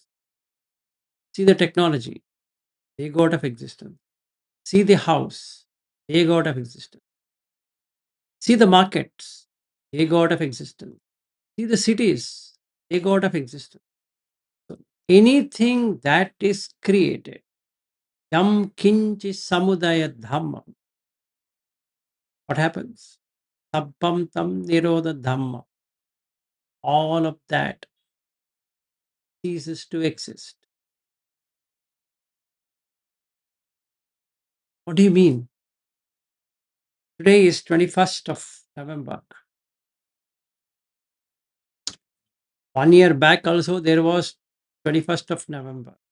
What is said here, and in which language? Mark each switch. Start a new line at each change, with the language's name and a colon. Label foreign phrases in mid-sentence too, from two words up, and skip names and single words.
English: See the technology, they go out of existence. See the house, they go out of existence. See the markets, they go out of existence. See the cities, they go out of existence. So anything that is created,
Pali: yam kinchi samudaya dhamma,
English: what happens?
Pali: Sabbam tam nirodha dhamma.
English: All of that ceases to exist. What do you mean? Today is 21st of November. 1 year back also there was 21st of November.